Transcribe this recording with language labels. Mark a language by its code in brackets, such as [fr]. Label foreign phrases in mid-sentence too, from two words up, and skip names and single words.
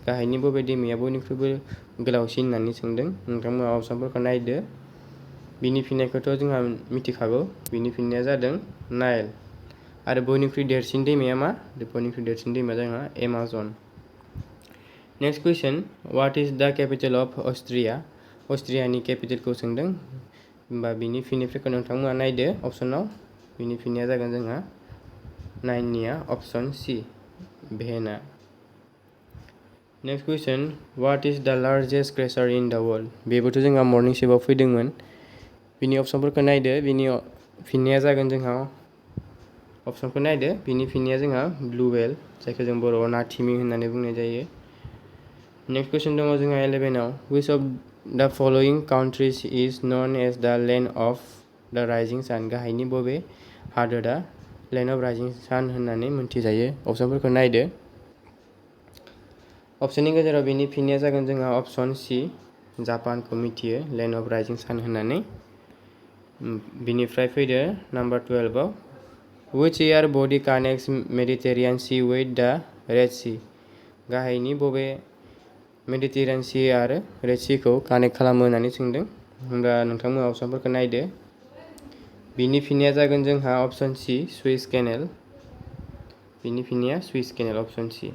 [brx] गाहायनि बबे दैमाया बयनिख्रुइबो गोलावसिन होननानै सोंदों। नोंथांमोना अपसनफोरखौ नायदो। बिनि फिननायखौथ' जोंहा मिथिखागौ। बिनि फिननाया जादों नाइल। आरो बयनिख्रुइ देरसिन दैमाया मा? बयनिख्रुइ देरसिन दैमाया जोंहा एमाजन। [en] Next question what is the capital of Austria. [brx] अस्ट्रियानि केपिटेलखौ सोंदों। होमबा बिनि फिननायफोरखौ नोंथांमोना नायदो अपसनाव। बिनि फिननाया जागोन जोंहा 9निया [en] option C [brx] भेना। [en] Next question what is the largest creature in the world. [brx] बेबोथ' जोंहा [en] morning shift [brx] फैदोंमोन। बिनि अपसनफोरखौ नायदो। बिनि फिननाया जागोन जोंहा अपसनखौ नायदो। बिनि फिननाया जोंहा [en] blue whale [brx] जायखौ जों बर'आव नाथिमि होननानै बुंनाय जायो। [en] next question [brx] दङ जोंहा 11आव [en] which of the following countries is known as the land of the rising sun. [brx] गाहायनि बबे हादोरा [en] land of rising sun [brx] होननानै मोनथिजायो। अपसनफोरखौ नायदो। अपसननि गेजेराव बिनि फिननाया जागोन जोंहा [en] option C [brx] जापानखौ मिथियो [en] land of rising sun [brx] होननानै। बिनिफ्राय फैदो नाम्बार 12आव [en] which water body connects Mediterranean Sea with the Red Sea. [brx] गाहायनि बबे मेडिटेरियान सी आरो रेड सीखौ कानेक्ट खालामो होननानै सोंदों। होमब्ला नोंथांमोना अपसनफोरखौ नायदो। बिनि फिननाया जागोन जोंहा [en] option C [brx] सुइस केनेल। बिनि फिननाया सुइस केनेल [en] option C.